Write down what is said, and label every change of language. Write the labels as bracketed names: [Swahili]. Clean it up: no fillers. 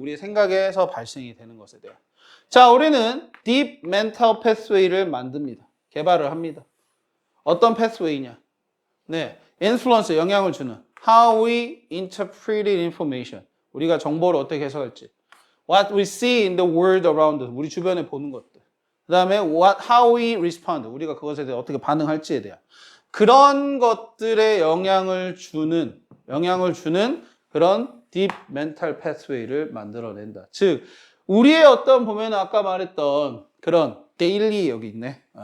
[Korean] 우리의 생각에서 발생이 되는 것에 대한. 자, 우리는 deep mental pathway를 만듭니다. 개발을 합니다. 어떤 pathway냐? influence, 영향을 주는. [English] How we interpret information. [Korean] 우리가 정보를 어떻게 해석할지. [English] What we see in the world around us. [Korean] 우리 주변에 보는 것들. [English] 그 다음에 how we respond. [Korean] 우리가 그것에 대해 어떻게 반응할지에 대한. 그런 것들에 영향을 주는 그런 deep mental pathway를 만들어낸다. 즉, 우리의 어떤 보면 아까 말했던 그런 daily 여기 있네.